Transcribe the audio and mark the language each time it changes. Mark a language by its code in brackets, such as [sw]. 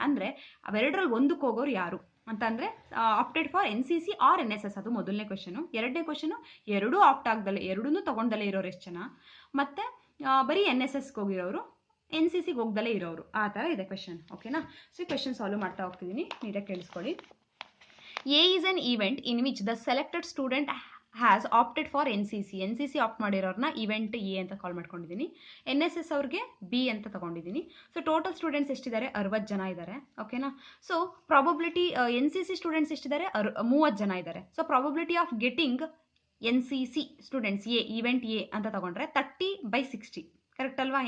[kn] ಅಂದರೆ ಅವೆರಡರಲ್ಲಿ ಒಂದಕ್ಕೆ ಹೋಗೋರು ಯಾರು ಅಂತಂದರೆ [en] Opted for NCC or NSS. [kn] ಅದು ಮೊದಲನೇ ಕ್ವಶನು. ಎರಡನೇ ಕ್ವಶನು, ಎರಡೂ ಆಪ್ಟ್ ಆಗದಲ್ಲೇ ಎರಡೂ ತೊಗೊಂಡಲ್ಲೇ ಇರೋರು ಎಷ್ಟು ಜನ, ಮತ್ತು ಬರೀ NSSಗೆ ಹೋಗಿರೋರು, NCCಗೆ ಹೋಗ್ದಲ್ಲೇ ಇರೋರು, ಆ ಥರ ಇದೆ ಕ್ವಶನ್. ಓಕೆನಾ. ಸೊ ಈ ಕ್ವಶನ್ ಸಾಲ್ವ್ ಮಾಡ್ತಾ ಹೋಗ್ತಿದ್ದೀನಿ, ನೀಟಾಗಿ ಕೇಳಿಸ್ಕೊಳ್ಳಿ. [en] A is an event in which the selected student has opted for NCC. [kn] NCC apt ಮಾಡಿರೋರ್ನ event A ಅಂತ ಕಾಲ್ ಮಾಡ್ಕೊಂಡಿದ್ದೀನಿ. NSS ಅವ್ರಿಗೆ B ಅಂತ ತಗೊಂಡಿದ್ದೀನಿ. So total students ಎಷ್ಟಿದ್ದಾರೆ? 60 ಜನ ಇದ್ದಾರೆ. ಓಕೆನಾ. So probability NCC students ಎಷ್ಟಿದ್ದಾರೆ? 30 ಜನ ಇದ್ದಾರೆ. So [en] probability of getting NCC students [kn] A, event A ಅಂತ ತಗೊಂಡ್ರೆ 30/60 ಕರೆಕ್ಟ್ ಅಲ್ವಾ.